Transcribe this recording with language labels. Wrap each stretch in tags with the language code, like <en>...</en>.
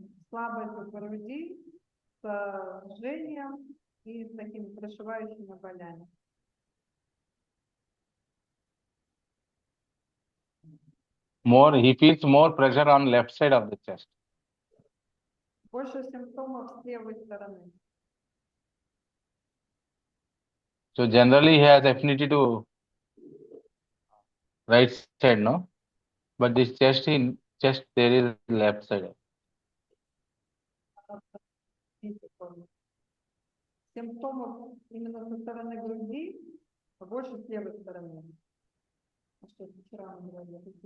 <ru>Слабость в груди с жжением и с такими прошивающими болями.</ru> <en>He feels more pressure on left side of the chest.</en> <ru>Больше симптомов с левой стороны.</ru> <en>So generally he has affinity to right side, no? But this chest there is left side.</en> <ru>Симптомов именно со стороны груди больше с левой стороны. А что это вчера мы говорили?</ru>